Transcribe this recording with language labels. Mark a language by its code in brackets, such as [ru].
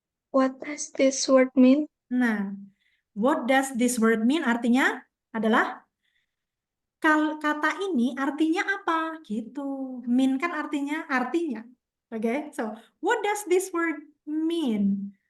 [en] what does this word mean? Nah, what does this word mean? [id] Artinya adalah kata ini artinya apa? Gitu. Mean kan artinya. Oke, okay? [en] So what does this word mean?